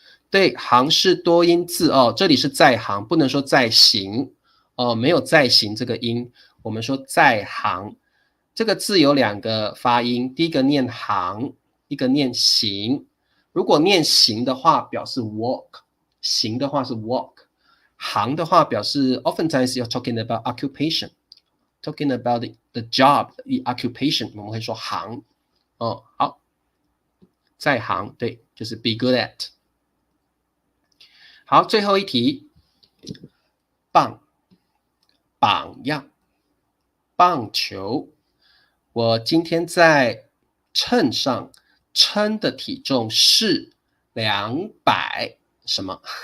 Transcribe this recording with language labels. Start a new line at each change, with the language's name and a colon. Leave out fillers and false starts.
Chinese: 对，行是多音字哦，这里是在行，不能说在行哦，没有在行这个音，我们说在行。这个字有2个发音，第一个念行，一个念行。如果念行的话，表示 walk。行的话是 walk， 行的话表示
English: oftentimes you're talking about occupation， talking about the job, the occupation，
Chinese: 我们会说行哦。好，在行，对，就是 be good at。好，最后一题，棒样，棒球。我今天在秤上称的体重是200。什么？